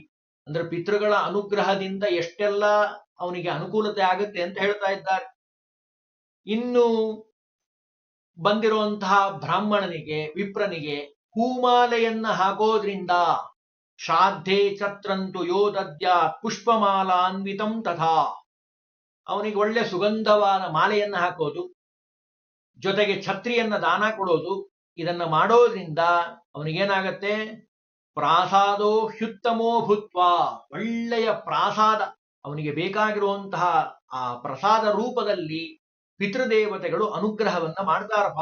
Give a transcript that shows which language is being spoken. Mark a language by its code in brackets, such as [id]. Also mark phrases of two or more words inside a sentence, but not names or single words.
[kn] ಅಂದ್ರೆ ಪಿತೃಗಳ ಅನುಗ್ರಹದಿಂದ ಎಷ್ಟೆಲ್ಲ ಅವನಿಗೆ ಅನುಕೂಲತೆ ಆಗುತ್ತೆ ಅಂತ ಹೇಳ್ತಾ ಇದ್ದಾರೆ. ಇನ್ನು ಬಂದಿರುವಂತಹ ಬ್ರಾಹ್ಮಣನಿಗೆ, ವಿಪ್ರನಿಗೆ ಹೂಮಾಲೆಯನ್ನ ಹಾಕೋದ್ರಿಂದ [sa] ಶ್ರಾದ್ಧೆ ಛತ್ರಂತು ಯೋ ದದ್ಯಾತ್ ಪುಷ್ಪಮಾಲಾನ್ವಿತಂ ತಥಾ. [kn] ಅವನಿಗೆ ಒಳ್ಳೆ ಸುಗಂಧವಾದ ಮಾಲೆಯನ್ನ ಹಾಕೋದು, ಜೊತೆಗೆ ಛತ್ರಿಯನ್ನ ದಾನ ಕೊಡೋದು. ಇದನ್ನ ಮಾಡೋದ್ರಿಂದ ಅವನಿಗೇನಾಗತ್ತೆ, [sa] ಪ್ರಾಸಾದೋ ಹ್ಯುತ್ತಮೋ ಭೂತ್ವ. [kn] ಒಳ್ಳೆಯ ಪ್ರಾಸಾದ, ಅವನಿಗೆ ಬೇಕಾಗಿರುವಂತಹ ಆ ಪ್ರಸಾದ ರೂಪದಲ್ಲಿ ಪಿತೃದೇವತೆಗಳು ಅನುಗ್ರಹವನ್ನ ಮಾಡ್ತಾರಪ್ಪ.